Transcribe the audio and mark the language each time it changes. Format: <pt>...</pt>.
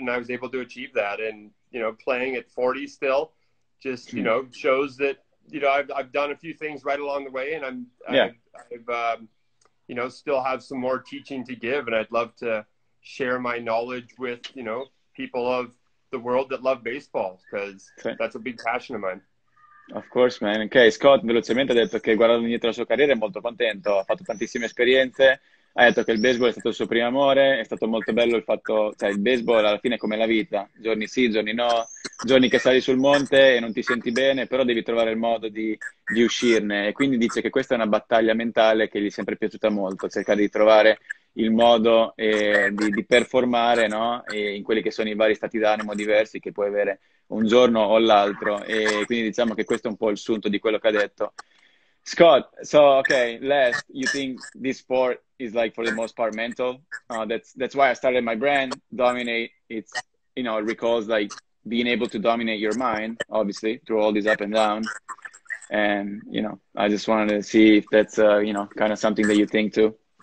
<en>And I was able to achieve that. And, you know, playing at 40 still just, you know, shows that you know, I've done a few things right along the way, and I've you know, still have some more teaching to give, and I'd love to share my knowledge with, you know, people of the world that love baseball, because that's a big passion of mine. Of course, man.</en> <it>Ok, Scott velocemente ha detto che guardando indietro la sua carriera è molto contento, ha fatto tantissime esperienze, ha detto che il baseball è stato il suo primo amore, è stato molto bello il fatto, cioè il baseball alla fine è come la vita, giorni sì, giorni no, giorni che sali sul monte e non ti senti bene, però devi trovare il modo di uscirne, e quindi dice che questa è una battaglia mentale che gli è sempre piaciuta molto, cercare di trovare il modo di performare, no? E in quelli che sono i vari stati d'animo diversi che puoi avere un giorno o l'altro, e quindi diciamo che questo è un po' il sunto di quello che ha detto.</it> <en>Scott, so okay, last, you think this sport is like for the most part mental? That's why I started my brand, Dominate. It's, you know, it recalls like being able to dominate your mind, obviously, through all these up and down. And, you know, I just wanted to see if that's, you know, kind of something that you think too.</en>